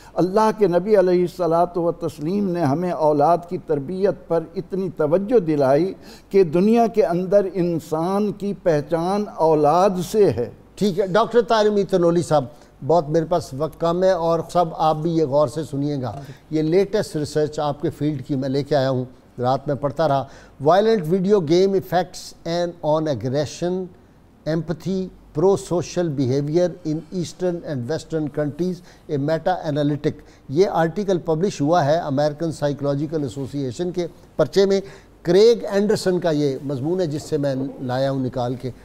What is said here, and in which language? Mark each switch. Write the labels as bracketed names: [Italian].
[Urdu] اللہ کے نبی علیہ الصلاۃ والتسلیم نے ہمیں اولاد کی تربیت پر اتنی توجہ دلائی کہ دنیا کے اندر انسان کی پہچان اولاد سے ہے. ٹھیک ہے ڈاکٹر طاہر حمید تنولی صاحب, بہت میرے پاس وقت کم ہے اور سب آپ بھی یہ غور سے سنیے گا. یہ لیٹسٹ ریسرچ آپ کے فیلڈ کی میں لے کے آیا ہوں, رات میں پڑھتا رہا. [English] Violent video game effects and on aggression, empathy, pro-social behavior in eastern and western countries, a meta-analytic. [Urdu] یہ آرٹیکل پبلش ہوا ہے امریکن سائیکولوجیکل ایسوسی ایشن کے پرچے میں. کریگ اینڈرسن کا یہ مضمون ہے جس سے میں لایا ہوں نکال کے.